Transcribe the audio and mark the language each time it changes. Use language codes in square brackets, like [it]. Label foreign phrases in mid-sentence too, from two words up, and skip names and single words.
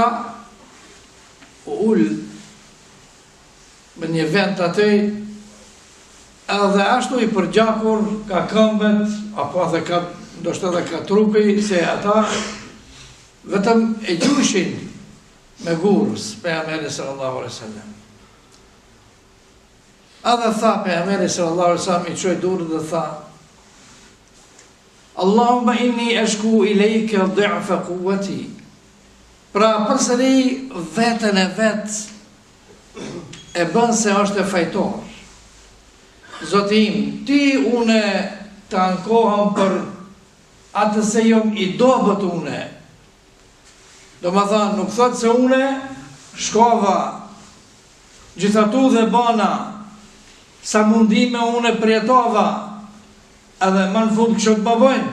[sq] U ul me një vend aty, edhe ashtu i përgjakur ka këmbët, apo edhe ka, ndoshta edhe ka trupi, se ata vetëm e gjyshin me gurës pejgamberi [ar] صلى الله عليه وسلم. [sq] Edhe tha pejgamberi [ar] صلى الله عليه وسلم, [sq] i çoi dorën dhe tha: [ar] اللهم إني أشكو إليك ضعف قوتي. [sq] Pra përsëri vetën e vet e bën se është e fajtor. Zoti im, ti une të ankohem për atë se jom i dobët une. Do më thënë, nuk thot se une shkova gjithatu dhe bana sa mundime une përjetova, edhe më në fund kështë të bëbojnë.